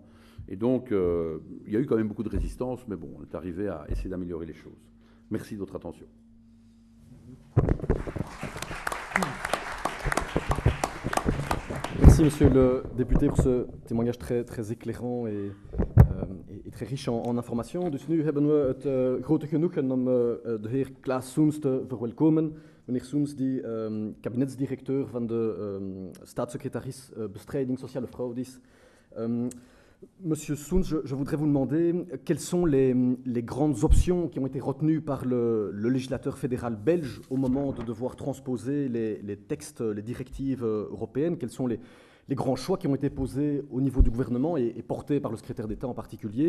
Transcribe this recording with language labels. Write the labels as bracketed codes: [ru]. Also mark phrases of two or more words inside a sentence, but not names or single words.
[fr] Et donc, il y a eu quand même beaucoup de résistance, mais bon, on est arrivé à essayer d'améliorer les choses. Merci de votre attention. Merci, monsieur le député, pour ce témoignage très, très éclairant et très riche en informations. [nl] Dus nu hebben we het grote genoegen om de heer Klaas Soens te verwelkomen. Meneer Soens, die kabinetsdirecteur van de staatssecretaris bestrijding sociale fraude is. [fr] Monsieur Soens, je voudrais vous demander quelles sont les grandes options qui ont été retenues par le législateur fédéral belge au moment de devoir transposer les textes, les directives européennes. Quelles sont grands choix qui ont été posés au niveau du gouvernement et portés par le secrétaire d'État en particulier.